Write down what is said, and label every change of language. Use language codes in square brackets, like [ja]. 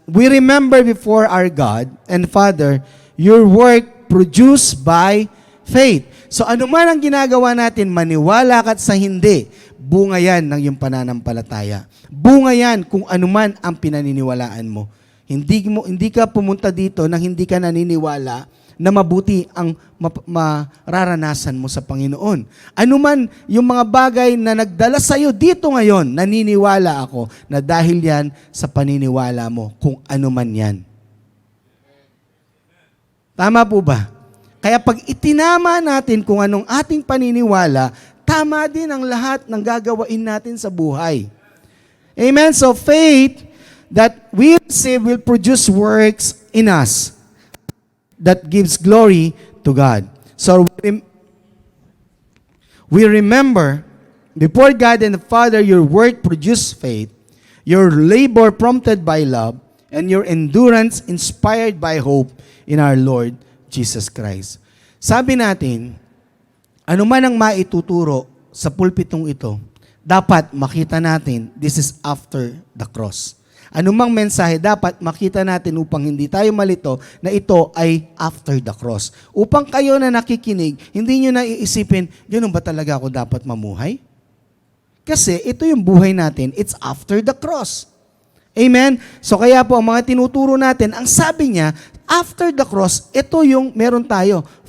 [en] We remember before our God and Father your work produced by faith. [tl] So ano man ang ginagawa natin, maniwala ka sa hindi, bunga yan ng iyong pananampalataya. Bunga yan kung ano man ang pinaniniwalaan mo. Hindi ka pumunta dito nang hindi ka naniniwala na mabuti ang mararanasan mo sa Panginoon. Ano man yung mga bagay na nagdala sa iyo dito ngayon, naniniwala ako na dahil yan sa paniniwala mo, kung ano man yan. Tama po ba? Kaya pag itinama natin kung anong ating paniniwala, tama din ang lahat ng gagawain natin sa buhay. Amen? [en] So faith that we receive will produce works in us that gives glory to God. So we remember before God and the Father, your work produced faith, your labor prompted by love, and your endurance inspired by hope in our Lord Jesus Christ. [tl] Sabi natin, ano man ang maituturo sa pulpitong ito, dapat makita natin, [en] this is after the cross. [tl] Anumang mensahe dapat makita natin upang hindi tayo malito na ito ay [en] after the cross. [tl] Upang kayo na nakikinig, hindi nyo na iisipin, ganun ba talaga ako dapat mamuhay? Kasi ito yung buhay natin, [en] it's after the cross. [tl] Amen? So kaya po, ang mga tinuturo natin, ang sabi niya, [en] after the cross, [tl] ito yung meron tayo.